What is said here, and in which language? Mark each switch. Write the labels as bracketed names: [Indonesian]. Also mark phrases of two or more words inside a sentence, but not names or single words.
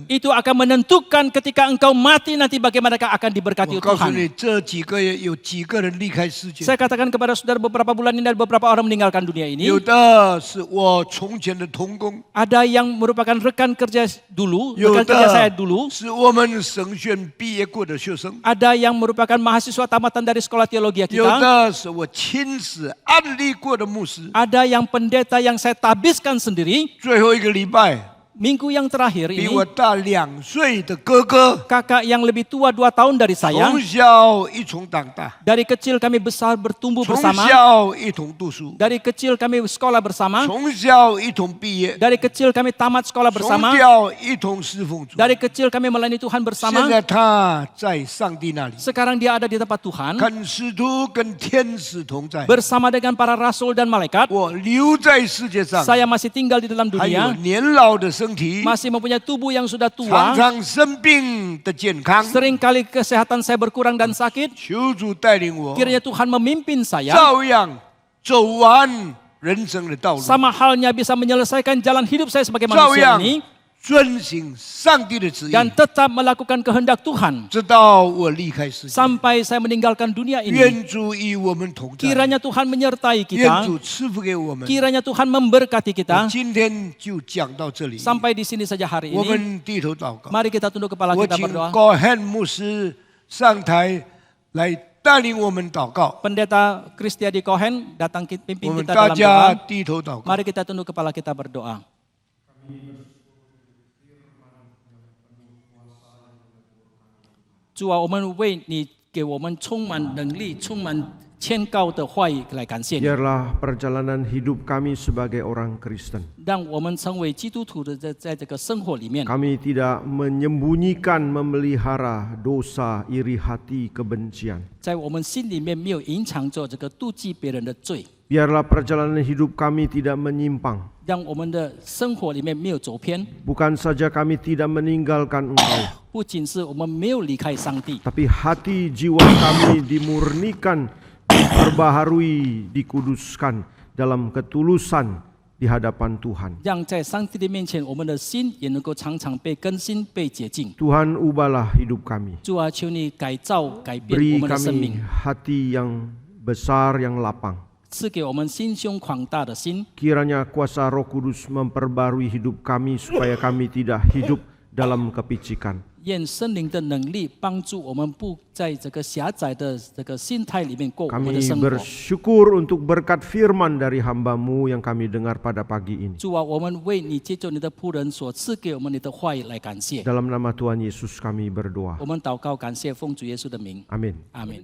[Indonesian] Itu akan menentukan ketika engkau mati nanti bagaimanakah akan diberkati [Chinese] 我告诉 [Indonesian] Tuhan. [Chinese] 你，这几个月有几个人离开世界， [Indonesian] Saya katakan kepada saudara beberapa bulan ini ada beberapa orang meninggalkan dunia ini. [Chinese] 有的是我从前的同工， [Indonesian] Ada yang merupakan rekan kerja dulu, [Chinese] 有 [Indonesian] rekan kerja saya [Chinese] 的 [Indonesian] dulu. [Chinese] 是我们神学院毕业过的学生， [Indonesian] Ada yang merupakan mahasiswa tamatan dari sekolah teologi [Chinese] 有 [Indonesian] kita. [Chinese] 的是我亲自案例过的牧师。 [Indonesian] Ada yang pendeta yang saya tabiskan sendiri. [Chinese] 最后一个礼拜， [Indonesian] Minggu yang terakhir [Chinese] 比 [Indonesian] ini, [Chinese] 我大2岁的哥哥， [Indonesian] kakak yang lebih tua 2 tahun dari saya. [Chinese] 从小一同长大， [Indonesian] Dari kecil kami besar bertumbuh [Chinese] 从 [Indonesian] bersama. [Chinese] 小一同读书， [Indonesian] Dari kecil kami sekolah bersama. [Chinese] 从小一同毕业， [Indonesian] Dari kecil kami tamat sekolah [Chinese] 从 [Indonesian] bersama. [Chinese] 小一同侍奉主。 [Indonesian] Dari kecil kami melayani Tuhan [Chinese] 现 [Indonesian] bersama. [Chinese] 在他在上帝那里， [Indonesian] Sekarang dia ada di tempat Tuhan. [Chinese] 跟使徒、跟天使同在。 [Indonesian] Bersama dengan para rasul dan malaikat. [Chinese] 我留在世界上， [Indonesian] Saya masih tinggal di dalam [Chinese] 还有 [Indonesian] dunia. [Chinese] 年老的身体， [Indonesian] Masih mempunyai tubuh yang sudah [Chinese] 常 [Indonesian] tua. [Chinese] 常生病的健康。 [Indonesian] Seringkali kesehatan saya berkurang dan sakit. [Chinese] 求主带领我， [Indonesian] Kiranya Tuhan memimpin saya. [Chinese] 照样走完人生的道路， [Indonesian] Sama halnya bisa menyelesaikan jalan hidup saya sebagai [Chinese] 照 [Indonesian] manusia [Chinese] 样 [Indonesian] ini. [Chinese] 遵行上帝的旨意， [Indonesian] Dan tetap melakukan kehendak Tuhan. [Chinese] 直到我离开世界。 [Indonesian] Sampai saya meninggalkan dunia ini. [Chinese] 愿主与我们同在， [Indonesian] Kiranya Tuhan menyertai [Chinese] 愿 [Indonesian] kita. [Chinese] 主赐福给我们。 [Indonesian] Kiranya Tuhan memberkati [Chinese] 我 [Indonesian] kita. [Chinese] 今天就讲到这里， [Indonesian] Sampai di sini saja hari [Chinese] 我 [Indonesian] ini. [Chinese] 们低头祷告。 [Indonesian] Mari kita tunduk kepala [Chinese] 我 [Indonesian] kita [Chinese] 请 [Indonesian] berdoa. [Chinese] 高汉牧师上台来带领我们祷告， [Indonesian] Pendeta Kristiadi Cohen datang pimpin [Chinese] 我们 [Indonesian] kita [Chinese] 大 [Indonesian] dalam [Chinese] 家 [Indonesian] doa. [Chinese] 低头祷告。 [Indonesian] Mari kita tunduk kepala kita berdoa. Tuhan, [Chinese] 我们为你给我们充满能力、充满天高的话语来感谢你。 [Indonesian] Biarlah perjalanan hidup kami sebagai orang Kristen. [Chinese] 让我们成为基督徒的在这个生活里面， [Indonesian] Kami tidak menyembunyikan, memelihara dosa, iri hati, kebencian. [Chinese] 在我们心里面没有隐藏着这个妒忌别人的罪， [Indonesian] Biarlah perjalanan hidup kami tidak menyimpang. [Chinese] 让我们的生活里面没有走偏。 [Indonesian] Bukan saja kami tidak meninggalkan Engkau, [Chinese] 不仅是我们没有离开上帝， [Indonesian] tapi hati jiwa kami dimurnikan, diperbaharui, dikuduskan dalam ketulusan di hadapan Tuhan. [Chinese] 让在上帝的面前，我们的心也能够常常被更新、被洁净。 [Indonesian] Tuhan, ubahlah hidup kami. [Chinese] 主啊，求你改造、改变 [Indonesian] Beri [Chinese] 我们的生 [Indonesian] kami [Chinese] 命， [Indonesian] hati yang besar, yang lapang. [Chinese] 赐给我们心胸广大的心。 [Indonesian] Kiranya kuasa Roh Kudus memperbarui hidup kami supaya kami tidak hidup dalam kepicikan. [Chinese] 愿圣灵的能力帮助我们不在这个狭窄的这个心态里面过我们 [Indonesian] Kami [Chinese] 的生活。 [Indonesian] bersyukur untuk berkat firman dari hamba-Mu yang kami dengar pada pagi ini. [Chinese] 主啊，我们为你借着你的仆人所赐给我们你的话语来感谢。 [Indonesian] Dalam nama Tuhan Yesus kami berdoa. [Chinese] 我们祷告，感谢奉主耶稣的名， [Indonesian] Amin. [Chinese] 阿门。